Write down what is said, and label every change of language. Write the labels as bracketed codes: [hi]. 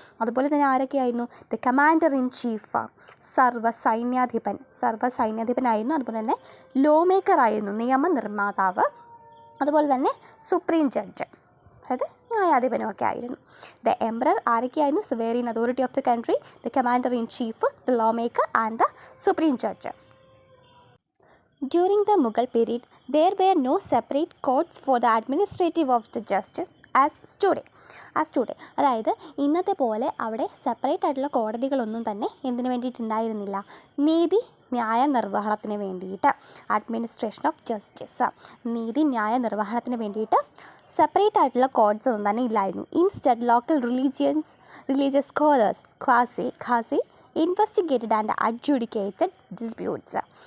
[ml] അതുപോലെ തന്നെ ആരൊക്കെയായിരുന്നു? The commander in chief, സർവ്വസൈന്യാധിപനായിരുന്നു. അതുപോലെ തന്നെ ലോ മേക്കർ ആയിരുന്നു, നിയമനിർമ്മാതാവ്. അതുപോലെ തന്നെ സുപ്രീം ജഡ്ജ്, അതായത് ന്യായാധിപനുമൊക്കെ ആയിരുന്നു. [en] the emperor [ml] ആരൊക്കെയായിരുന്നു? [en] Sovereign authority of the country, the commander in chief, the lawmaker and the supreme judge. During the Mughal period, there were no separate courts for the administrative of the justice as today. [ml] അതായത് ഇന്നത്തെ പോലെ അവിടെ separate ആയിട്ടുള്ള കോടതികളൊന്നും തന്നെ എന്തിനു വേണ്ടിയിട്ടുണ്ടായിരുന്നില്ല? ന്യായ നിർവഹണത്തിന് വേണ്ടിയിട്ട്, [en] administration of justice, [ml] ന്യായ നിർവഹണത്തിന് വേണ്ടിയിട്ട് സെപ്പറേറ്റ് ആയിട്ടുള്ള കോഡ്സ് ഒന്നും തന്നെ ഇല്ലായിരുന്നു. [en] Instead local religious scholars qazi investigated and adjudicated disputes.